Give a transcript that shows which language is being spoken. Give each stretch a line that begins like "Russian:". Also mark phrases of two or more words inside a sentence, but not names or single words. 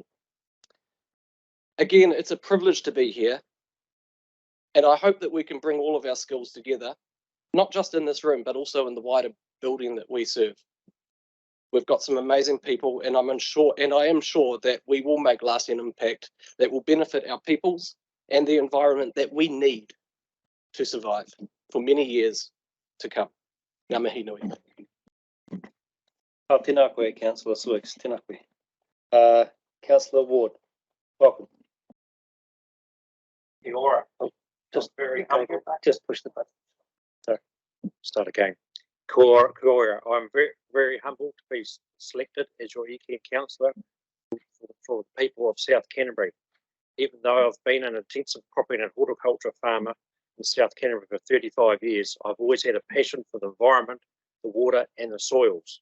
English: Again, it's a privilege to be here, and I hope that we can bring all of our skills together, not just in this room, but also in the wider building that we serve. We've got some amazing people, and I am sure that we will make lasting impact that will benefit our peoples and the environment that we need to survive for many years to come.
Māori: Ngā mihi nui. Tēnā koe, Councillor Swiggs, tēnā koe.
English: Councillor Ward, welcome.
Māori: Kia ora.
English: Just push the button. Sorry. Start again.
Māori: Kia ora.
English: I'm very humbled to be selected as your ECan councillor for the people of South Canterbury. Even though I've been an intensive property and horticulture farmer in South Canterbury for 35 years, I've always had a passion for the environment, the water and the soils.